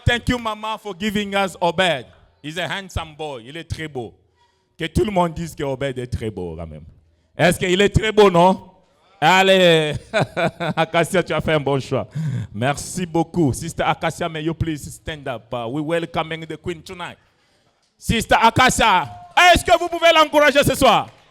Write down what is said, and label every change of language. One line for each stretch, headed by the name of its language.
English: Thank you, Maman, for giving us Obed. He's a handsome boy.
French: Il est très beau. Que tout le monde dise que Obed est très beau quand même. Est-ce qu'il est très beau, non? Allez, Acacia, tu as fait un bon choix. Merci beaucoup.
English: Sister Acacia, may you please stand up? We welcoming the Queen tonight.
French: Sister Acacia, est-ce que vous pouvez l'encourager ce soir?